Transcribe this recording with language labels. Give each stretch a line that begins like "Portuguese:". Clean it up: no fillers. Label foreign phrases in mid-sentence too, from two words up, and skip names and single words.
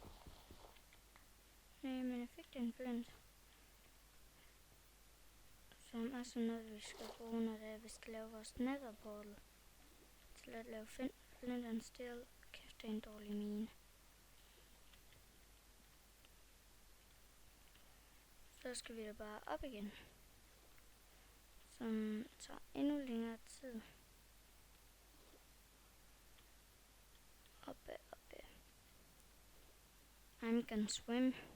Danish: Nej, men jeg fik den flint. Som er sådan noget, vi skal bruge, når det er, vi skal lave vores netherportal. Til at lave
English: flint and steel.
Danish: Kæft, det er en dårlig mine. Så skal vi da bare op igen. Som tager endnu længere tid. Oppe.
English: I'm gonna swim.